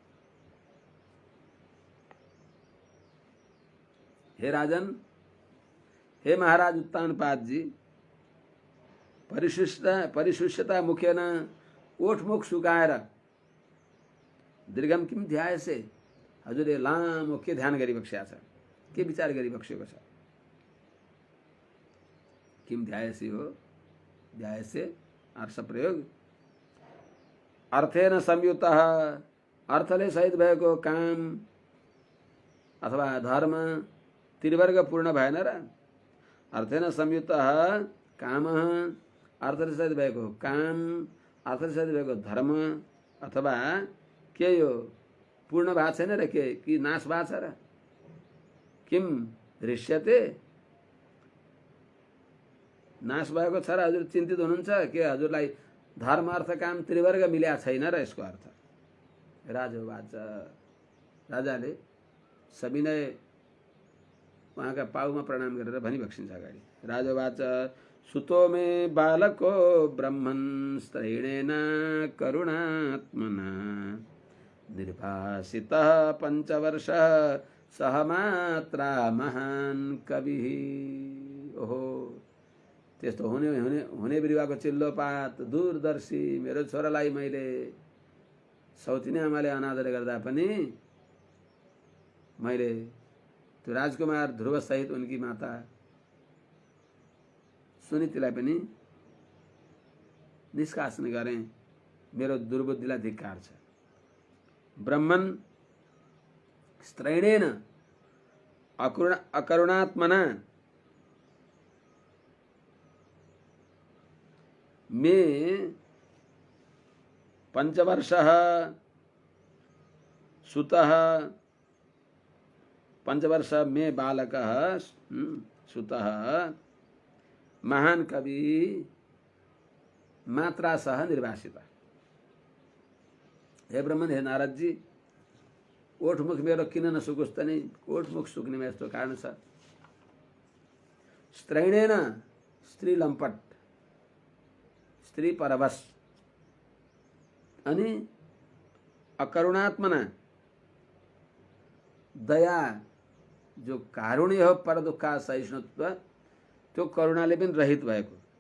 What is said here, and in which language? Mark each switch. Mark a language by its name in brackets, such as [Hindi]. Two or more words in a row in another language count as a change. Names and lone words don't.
[Sanskrit] हे राजन, हे महाराज उत्तानपाद जी, परिशुष्यता मुखेन [Nepali] ओठमुख सुकाएर [Sanskrit] दीर्घम किम ध्यायसे, [Nepali] हजुरले लामो के ध्यान गरिबक्सेको छ, के विचार गरिबक्सेको छ। [Sanskrit] किम ध्यायसे [Nepali] हो, ध्यायसे अर्थ प्रयोग [Sanskrit] अर्थेन संयुतः, [Nepali] अर्थले सहित भएको काम अथवा धर्म त्रिवर्ग पूर्ण भएन र। [Sanskrit] अर्थेन संयुतः कामः, [Nepali] अर्थले सहित भएको काम, अर्थले सहित भएको धर्म अथवा के यो पूर्ण भएको छैन र, के कि नाश भएको छ र। [Sanskrit] किम दृश्यते, [Nepali] नाश भएको छ र हजुर चिन्तित हुनुहुन्छ के हजुरलाई धर्म अर्थ काम त्रिवर्ग मिल्या छैन र यसको अर्थ। राजोवाच, राजाले सविनय उहाँका पाउमा प्रणाम गरेर भनिबक्सिन्छ अगाडि। [Sanskrit] राजोवाच सुतो मे बालको ब्रह्मन् स्त्रैणेन करुणात्मना निर्भासितः पंचवर्षः सह मात्रा महान् कविः। [Nepali] ओहो, त्यस्तो हुने हुने हुने बिरुवाको चिल्लो पात दूरदर्शी मेरो छोरालाई मैले सौतिनी आमाले अनादर गर्दा पनि मैले त्यो राजकुमार ध्रुव सहित उनकी माता सुनीतिलाई पनि निष्कासन गरेँ। मेरो दुर्बुद्धिलाई धिक्कार छ। [Sanskrit] ब्रह्मन् स्त्रैणेन अकरुणात्मना मे पंचवर्षः सुतः पंचवर्ष मे बालकः सुतः महान कवि मात्रा सह निर्वासित। [Nepali] हे ब्रह्मन, हे नारद जी, ओठमुख मेरो किन नसुकोस् त नि? ओठमुख सुक्नेमा यस्तो कारण छ। स्त्रैणेन स्त्री लम्पट, स्त्री परवश, अनि अकरुणात्मना दया जो कारुण्य हो, पर दुःख सहिष्णुत्व, त्यो करुणाले पनि रहित भएको